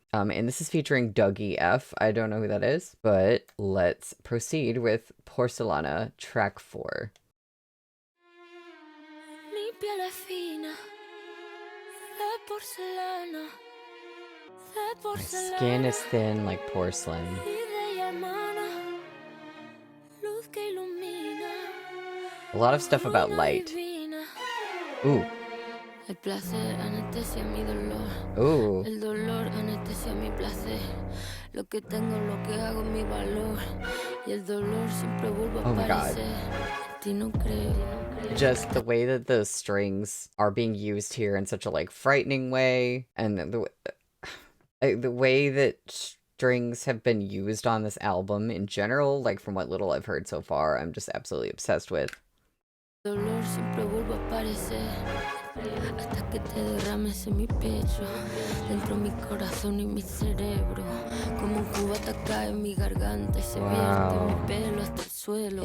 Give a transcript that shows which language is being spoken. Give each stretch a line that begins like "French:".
English: And this is featuring Dougie F. I don't know who that is, but let's proceed with Porcelana, track 4.
Spanish: Mi piel es fina, de porcelana, de
English: My skin is thin like porcelain.
Spanish: y de llamana, luz que ilumina,
English: A lot of stuff about light.
Spanish: divina. Ooh. El placer anestesia mi dolor. Ooh. El dolor anestesia mi placer. Lo que tengo, lo que hago, mi valor. Y el dolor siempre vuelve a
English: Oh my God.
Spanish: aparecer. Ti no creo.
English: Just the way that the strings are being used here in such a like frightening way, and the way that strings have been used on this album in general, like from what little I've heard so far, I'm just absolutely obsessed with.
Spanish: Dolor siempre vuelve a aparecer. Hasta que te derrames en mi pecho, dentro de mi corazón y mi cerebro. Como un cubata cae en mi garganta y se vierte mi pelo hasta el suelo.